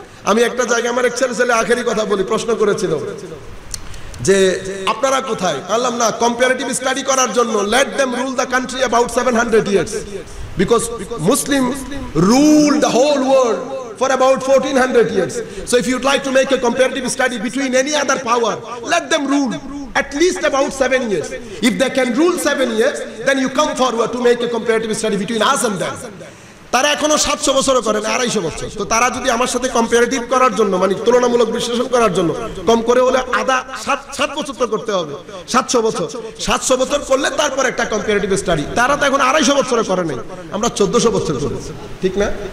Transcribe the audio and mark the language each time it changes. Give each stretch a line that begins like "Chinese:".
Bangla: আমি একটা জায়গায় আমার এক ছেলে আখেরি কথা বলি, প্রশ্ন করেছিল যে আপনারা কোথায়? বললাম না,
English: comparative study
Bangla: করার জন্য
English: Let them rule the country about 700 years, because Muslim ruled the whole world for about 1400 years. So if you'd like to make a comparative study between any other power, let them rule at least about 7 years. If they can rule 7 years, then you come forward to make a comparative study between us and them.
Bangla: তারা এখনো 700 বছরও করে না, 250 বছর। তো তারা যদি আমার সাথে কম্পারেটিভ করার জন্য, মানে তুলনামূলক বিশ্লেষণ করার জন্য, কম করে হলে আধা 7 বছর তো করতে হবে, 700 বছর। 700 বছর করলে তারপর একটা কম্পারেটিভ স্টাডি। তারা তো এখন 250 বছরে করে নাই, আমরা 1400 বছর করেছি, ঠিক না?